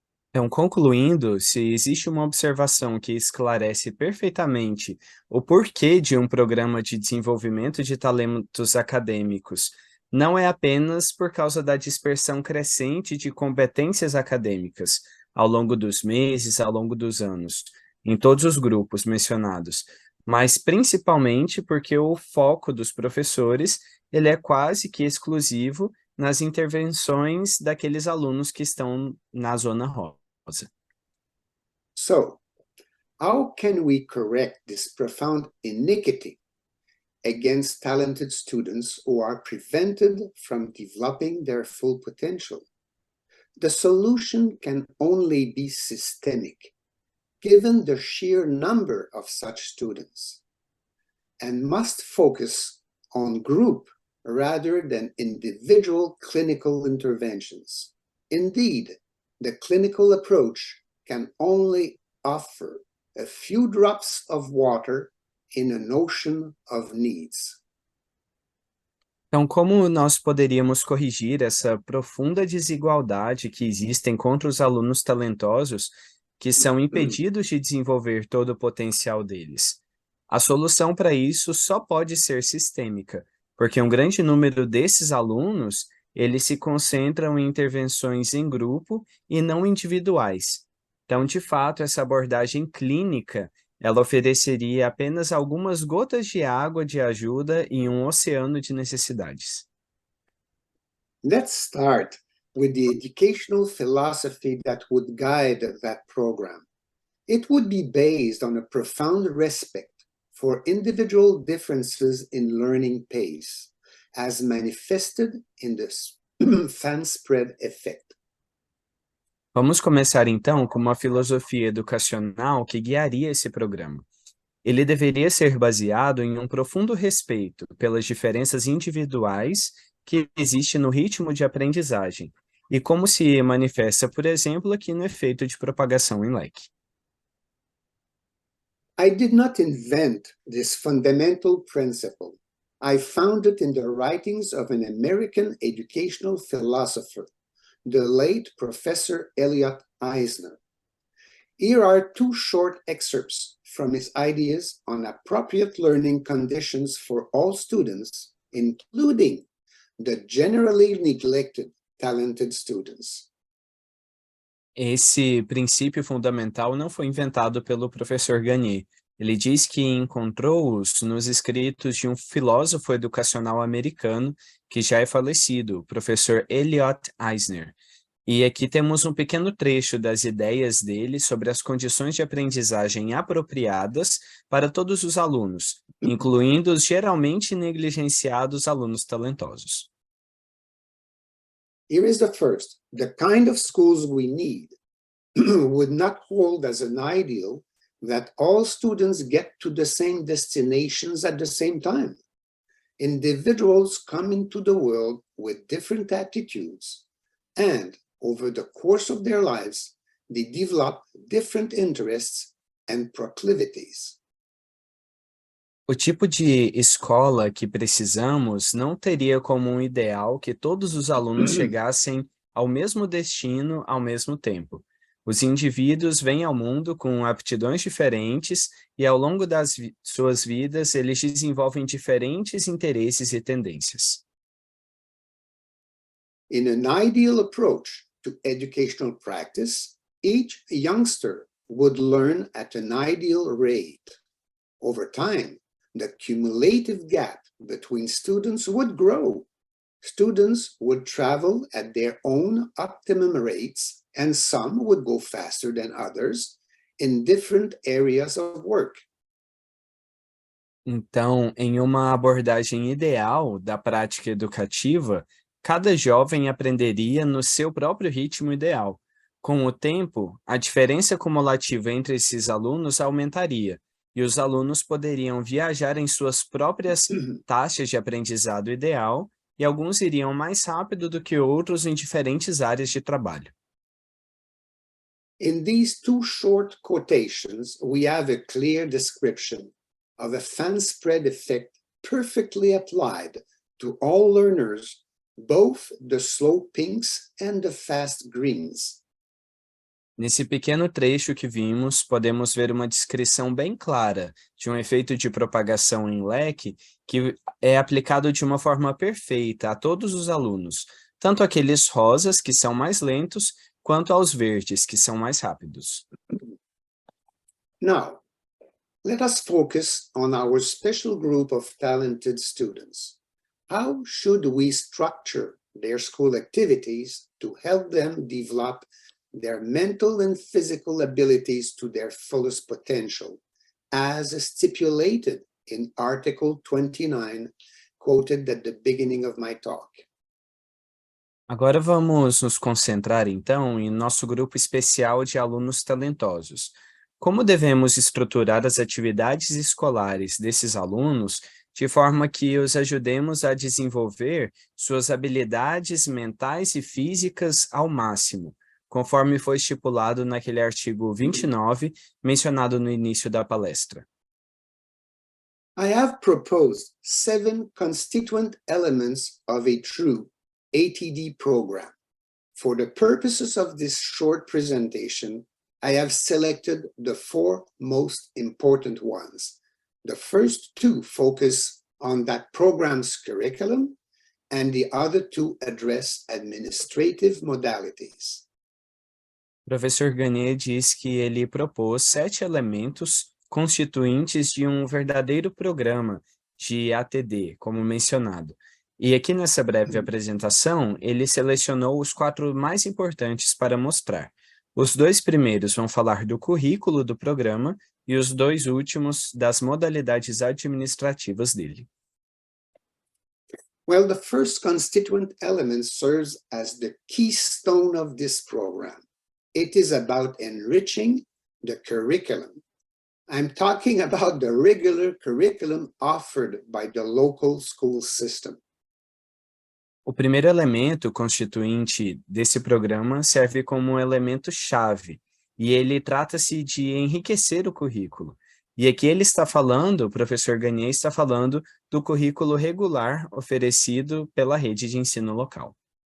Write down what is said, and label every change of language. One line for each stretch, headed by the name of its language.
Portuguese: Então, concluindo, se existe uma observação que esclarece perfeitamente o porquê de um programa de desenvolvimento de talentos acadêmicos, não é apenas por causa da dispersão crescente de competências acadêmicas ao longo dos meses, ao longo dos anos, em todos os grupos mencionados, mas principalmente porque o foco dos professores ele é quase que exclusivo nas intervenções daqueles alunos que estão na zona rosa.
English: So, how can we correct this profound iniquity against talented students who are prevented from developing their full potential? The solution can only be systemic, given the sheer number of such students, and must focus on group rather than individual clinical interventions. Indeed, the clinical approach can only offer a few drops of water in an ocean of needs.
Portuguese: Então, como nós poderíamos corrigir essa profunda desigualdade que existem contra os alunos talentosos que são impedidos de desenvolver todo o potencial deles? A solução para isso só pode ser sistêmica, porque um grande número desses alunos, eles se concentram em intervenções em grupo e não individuais. Então, de fato, essa abordagem clínica, ela ofereceria apenas algumas gotas de água de ajuda em um oceano de necessidades.
English: Let's start with the educational philosophy that would guide that program. It would be based on a profound respect for individual differences in learning pace, as manifested in the fan spread effect.
Portuguese: Vamos começar então com uma filosofia educacional que guiaria esse programa. Ele deveria ser baseado em um profundo respeito pelas diferenças individuais que existem no ritmo de aprendizagem, e como se manifesta, por exemplo, aqui no efeito de propagação em leque.
English: I did not invent this fundamental principle. I found it in the writings of an American educational philosopher, the late Professor Elliot Eisner. Here are two short excerpts from his ideas on appropriate learning conditions for all students, including the generally neglected talented students.
Portuguese: Esse princípio fundamental não foi inventado pelo professor Gagné. Ele diz que encontrou-os nos escritos de um filósofo educacional americano que já é falecido, o professor Elliot Eisner. E aqui temos um pequeno trecho das ideias dele sobre as condições de aprendizagem apropriadas para todos os alunos, incluindo os geralmente negligenciados alunos talentosos.
English: Here is the first. The kind of schools we need would not hold as an ideal that all students get to the same destinations at the same time. Individuals come into the world with different attitudes, and over the course of their lives, they develop different interests and proclivities.
Portuguese: O tipo de escola que precisamos não teria como um ideal que todos os alunos chegassem ao mesmo destino ao mesmo tempo. Os indivíduos vêm ao mundo com aptidões diferentes e, ao longo das suas vidas, eles desenvolvem diferentes interesses e tendências.
English: In an ideal approach to educational practice, each youngster would learn at an ideal rate. Over time, the cumulative gap between students would grow. Students would travel at their own optimum rates, and some would go faster than others in different areas of work.
Portuguese: Então, em uma abordagem ideal da prática educativa, cada jovem aprenderia no seu próprio ritmo ideal. Com o tempo, a diferença cumulativa entre esses alunos aumentaria, e os alunos poderiam viajar em suas próprias taxas de aprendizado ideal, e alguns iriam mais rápido do que outros em diferentes áreas de trabalho.
English: In these two short quotations, we have a clear description of a fan spread effect perfectly applied to all learners, both the slow pinks and the fast greens.
Portuguese: Nesse pequeno trecho que vimos, podemos ver uma descrição bem clara de um efeito de propagação em leque que é aplicado de uma forma perfeita a todos os alunos, tanto aqueles rosas, que são mais lentos, quanto aos verdes, que são mais rápidos.
English: Now, let us focus on our special group of talented students. How should we structure their school activities to help them develop their mental and physical abilities to their fullest potential, as stipulated in Article 29, quoted at the beginning of my talk?
Portuguese: Agora vamos nos concentrar, então, em nosso grupo especial de alunos talentosos. Como devemos estruturar as atividades escolares desses alunos de forma que os ajudemos a desenvolver suas habilidades mentais e físicas ao máximo, conforme foi estipulado naquele artigo 29, mencionado no início da palestra?
English: I have proposed 7 constituent elements of a true ATD program. For the purposes of this short presentation, I have selected the 4 most important ones. The first 2 focus on that program's curriculum, and the other 2 address administrative modalities.
Portuguese: O professor Gagné diz que ele propôs 7 elementos constituintes de um verdadeiro programa de ATD, como mencionado. E aqui nessa breve apresentação, ele selecionou os 4 mais importantes para mostrar. Os 2 primeiros vão falar do currículo do programa e os 2 últimos das modalidades administrativas dele.
English: Well, the first constituent element serves as the keystone of this program. It is about enriching the curriculum. I'm talking about the regular curriculum offered by the local school system.
Portuguese: O primeiro elemento constituinte desse programa serve como um elemento-chave, e ele trata-se de enriquecer o currículo. E aqui ele está falando, o professor Gagné está falando do currículo regular oferecido pela rede de ensino local.